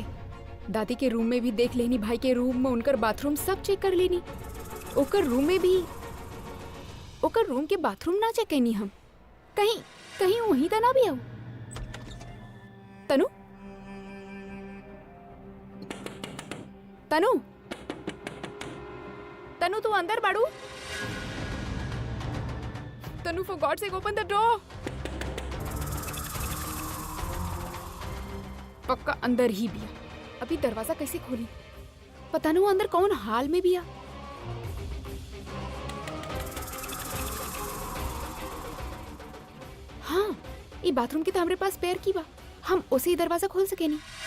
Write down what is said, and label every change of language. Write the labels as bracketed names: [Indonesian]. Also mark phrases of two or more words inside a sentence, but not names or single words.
[Bhojpuri] दादी के रूम में भी देख लेनी, भाई के रूम में, उनकर बाथरूम सब चेक कर लेनी, ओकर रूम में भी, ओकर रूम के बाथरूम ना चेक करनी हम। कहीं वहीं तो ना भी आओ। तनु तनु तनु तू अंदर बाड़ू? [English] तनु for God sake open the door. [Bhojpuri] पक्का अंदर ही बिया। अभी दरवाजा कैसे खोली? पता नहीं वो अंदर कौन हाल में बिया। हाँ, ये बाथरूम की तो हमारे पास पैर की बा, हम उसे ही दरवाजा खोल सके नहीं।